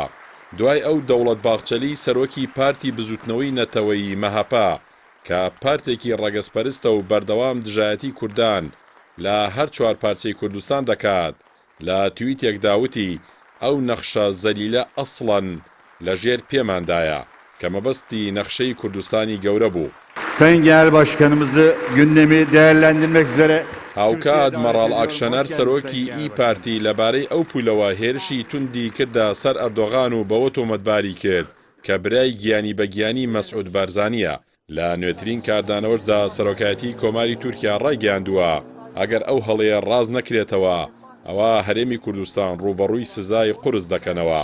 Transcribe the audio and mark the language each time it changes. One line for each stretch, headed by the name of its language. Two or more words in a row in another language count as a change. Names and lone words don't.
Central Kurdish: دوای ئەو دەوڵەت باخچەلی سەرۆکی پارتی بزوتنەوەی نەتەوەیی مەهاپا کە پارتێکی ڕەگەزپەرستە و بەردەوام دژایەتی کوردان لە هەر چوار پارچەی کوردستان دەکات، لە تویتێک داوتی ئەو نەخشە زەلیلە ئەسڵەن لەژێر پێماندایە کە مەبەستی نەخشەی کوردستانی گەورە بوو.
Turkish: Sayın Genel Başkanımızı gündemi değerlendirmek üzere
Central Kurdish: هاوکات مەڕاڵ ئاکشەنەر سەرۆکی ئی پارتی لەبارەی ئەو پولەوە هێرشی توندی کردە سەر ئەردۆغان و بەوە تۆمەتباری کرد کە برای گیانی بەگیانی مەسعود بارزانیە. لە نوێترین کاردانەوەشدا سەرۆکایەتی کۆماری تورکیا ڕایگەیاندووە ئەگەر ئەو هەڵەیە ڕاز نەکرێتەوە ئەوە هەرێمی کوردستان ڕوبەڕووی سزای قورس دەکەنەوە.